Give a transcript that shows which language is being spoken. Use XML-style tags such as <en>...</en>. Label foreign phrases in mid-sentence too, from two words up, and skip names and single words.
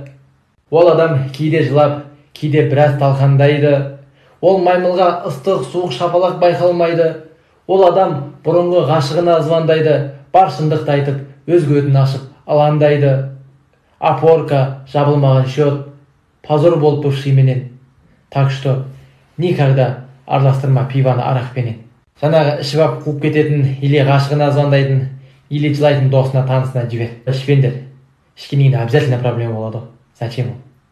<kk>Ол адам кейде жылап, кейде біраз талқандайды. Ол маймылға ыстық, суық шапалақ байқалмайды. Ол адам бұрынғы ғашығына звондайды. Бар шындықты айтып, өзге өтін ашып, алаңдайды. Опорка, жабылмаған счет, позор болып бывший менен.</kk> <ru>Так что никогда</ru> <kk>араластырма пиваны арақпенен. Жаңағы ішіп ап қуып кететін, или ғашығына звондайтын, или жылайтын досына, танысына жібер. Ішпеңдер. Ішкеннен обязательно проблема болады.</kk> <ru>Зачем?</ru>